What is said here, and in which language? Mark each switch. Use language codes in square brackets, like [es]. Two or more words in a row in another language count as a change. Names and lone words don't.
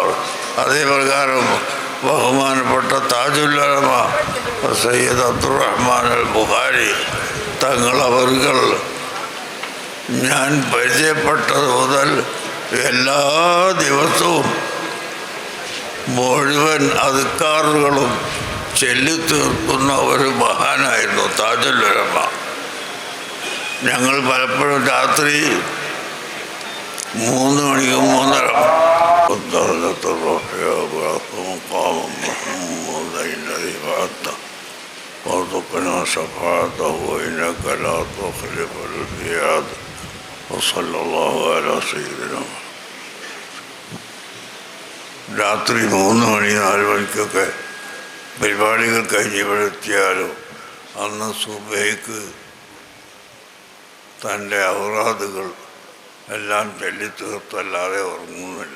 [ml] അതേ പ്രകാരം ബഹുമാനപ്പെട്ട താജുൽ ഉലമ സയ്യിദ് അബ്ദുറഹ്മാൻ അൽ ബുഖാരി തങ്ങളവറുകൾ ഞാൻ പരിചയപ്പെട്ടത് മുതൽ എല്ലാ ദിവസവും മുഴുവൻ അദ്കാറുകളും ചൊല്ലിത്തീർക്കുന്ന ഒരു മഹാനായിരുന്നു താജുൽ ഉലമ. ഞങ്ങൾ പലപ്പോഴും രാത്രി 3 മണിക്ക് 3:30 [ar] وارزقنا شفاعته إنك لا تخلف الميعاد وصلى الله على سيدنا [ml] രാത്രി 3 മണി 4 മണിക്കൊക്കെ പരിപാടികൾ കഴിഞ്ഞ് ഇവിടെ എത്തിയാലും അന്ന് സുബൈക്ക് തൻ്റെ ഔറാദുകൾ എല്ലാം ചൊല്ലിത്തീർത്തല്ലാതെ ഉറങ്ങുന്നില്ല.